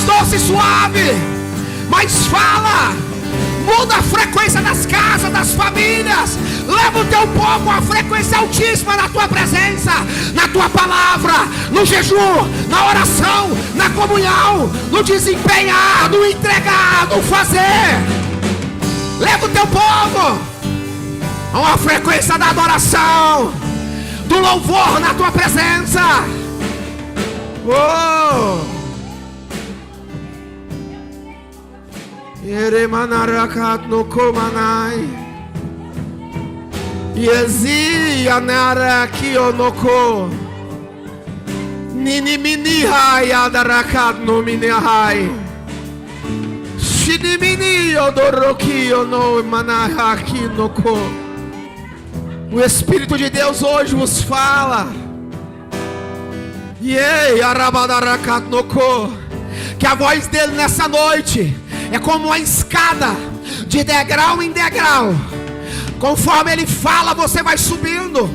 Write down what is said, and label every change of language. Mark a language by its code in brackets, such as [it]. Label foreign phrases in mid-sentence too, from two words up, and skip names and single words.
[pt] doce e suave, mas fala, muda a frequência das casas, das famílias, leva o teu povo a frequência altíssima na tua presença, na tua palavra, no jejum, na oração, na comunhão, no desempenhar, no entregar, no fazer. Leva o teu povo a uma frequência da adoração, do louvor na tua presença. Oh! Yeremanarakat no komanai. Yezi anaraki onoko. Nini mini hai adarakat no mini hai. Shidimini odoroki ono manahaki noko. O Espírito de Deus hoje vos fala. Yei arabadarakat noko. Que a voz dele nessa noite é como uma escada de degrau em degrau. Conforme ele fala, você vai subindo.